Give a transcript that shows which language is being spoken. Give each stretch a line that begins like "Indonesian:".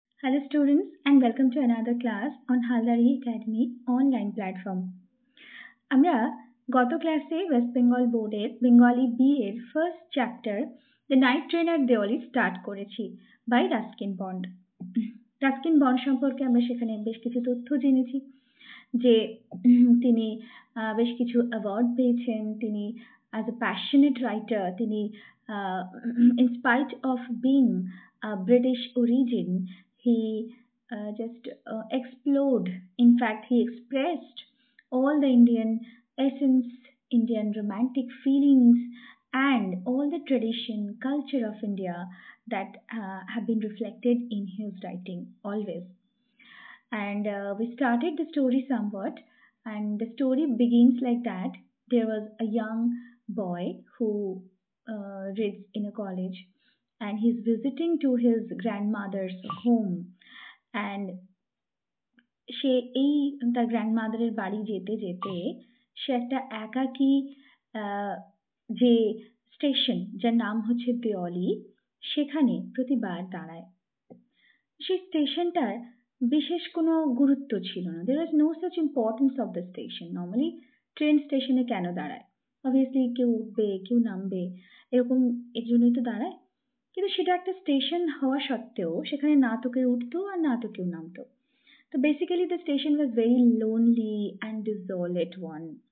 English: Hello students and welcome to another class on Haldari Academy online platform.
Bangla: আমরা গত ক্লাসে West Bengal বোর্ডের Bengali B এর first chapter the night train at Diwali start করেছি by Ruskin bond. Ruskin bond সম্পর্কে আমরা সেখানে বেশ কিছু তথ্য জেনেছি যে তিনি বেশ কিছু অ্যাওয়ার্ড পেয়েছেন, তিনি অ্যাজ এ প্যাশনেট রাইটার তিনি
English: in spite of being British origin, he just explored. In fact, he expressed all the Indian essence, Indian romantic feelings, and all the tradition, culture of India that have been reflected in his writing always. And we started the story somewhat, and the story begins like that. There was a young boy who reads in a college, and he's visiting to his grandmother's home, and
Bangla: সে এই তার গ্র্যান্ডমাদারের বাড়ি যেতে যেতে সে একটা একাকী যে station যার নাম হচ্ছে দেওয়ালি সেখানে প্রতিবার দাঁড়ায়। সেই স্টেশনটার বিশেষ কোনো গুরুত্ব ছিল না।
English: there was no such importance of the station.
Bangla: normally train স্টেশনে কেন দাঁড়ায়? obviously কেউ উঠবে কেউ নামবে এরকম এর জন্যই তো দাঁড়ায়। কিন্তু সেটা একটা স্টেশন হওয়া সত্ত্বেও সেখানে না তো কেউ উঠতো আর না তো কেউ নামতো। তো basically
English: the station was very lonely and desolate one.